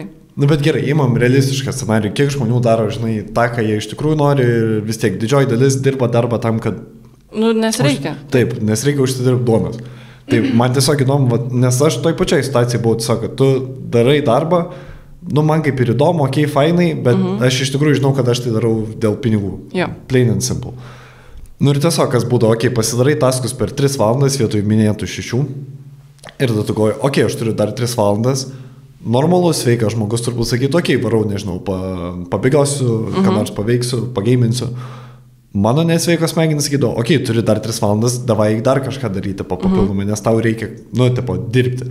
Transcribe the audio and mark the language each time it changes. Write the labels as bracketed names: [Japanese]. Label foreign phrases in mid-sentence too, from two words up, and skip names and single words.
[Lithuanian] Bet gerai, imam realistišką scenarijų, kiek žmonių daro, žinai, tą, ką jie iš tikrųjų nori ir vis tiek didžioji dalis dirba darbą tam, kad... Nes reikia. Taip, nes reikia užsidirbti duonos. Tai man tiesiog įdomu, nes aš toj pačiai situacijai buvau tiesiog, kad tu darai darbą, man kaip ir įdomu, fainai, bet aš iš tikrųjų žinau, kad aš tai darau dėl pinigų. [English] Plain and simple. [Lithuanian] Ir tiesiog, kas būdavo, pasidarai taskus per 3 valandas vietoj minėtų 6 ir tada tu galvoji, aš turiu dar 3 valandas, normalus, sveikas žmogus turbūt sakyti, varau, nežinau, pabėgiosiu, ką nors paveiksiu, pageiminsiu. Mano nesveikas smegenis sakydavo, turi dar 3 valandas, davai dar kažką daryti papildomai, nes tau reikia, dirbti.